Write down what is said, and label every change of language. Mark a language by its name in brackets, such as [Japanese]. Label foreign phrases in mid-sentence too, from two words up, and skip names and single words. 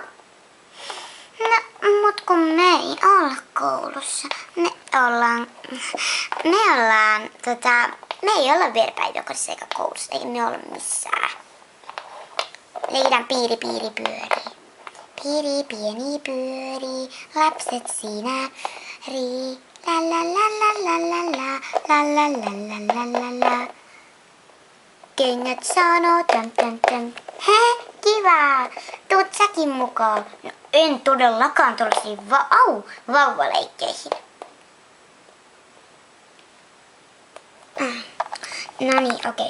[Finnish] No, mut kun me ei olla koulussa. Me ei olla vielä päiväkodissa eikä koulussa. Eikä me olla missään. Leidän piiri pyörii. Piiri pieni pyörii. Lapset siinä rii. La la la la la la la la la la la la la. Kengät sanoo täm. Hei, kiva! Tuut säkin mukaan. No, en todellakaan tuollaisiin vauvaleikkeihin. No niin, okei.